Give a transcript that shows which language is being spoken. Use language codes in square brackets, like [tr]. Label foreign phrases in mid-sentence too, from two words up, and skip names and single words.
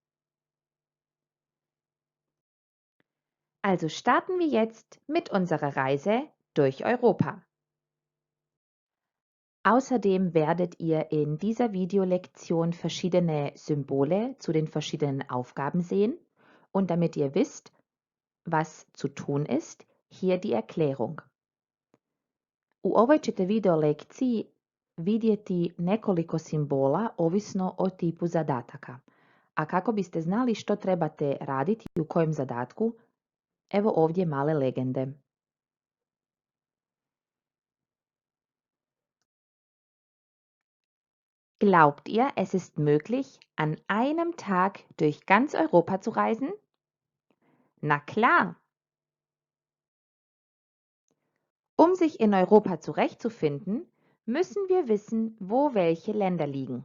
[de] Also starten wir jetzt mit unserer Reise durch Europa. Außerdem werdet ihr in dieser Videolektion verschiedene Symbole zu den verschiedenen Aufgaben sehen und damit ihr wisst, was zu tun ist, hier die Erklärung. [hr] U ovoj ćete video lekciji vidjeti nekoliko simbola ovisno o tipu zadataka. A kako biste znali što trebate raditi i u kojem zadatku, evo ovdje male legende. [de] Glaubt ihr, es ist möglich, an einem Tag durch ganz Europa zu reisen? Na klar! Um sich in Europa zurechtzufinden, müssen wir wissen, wo welche Länder liegen.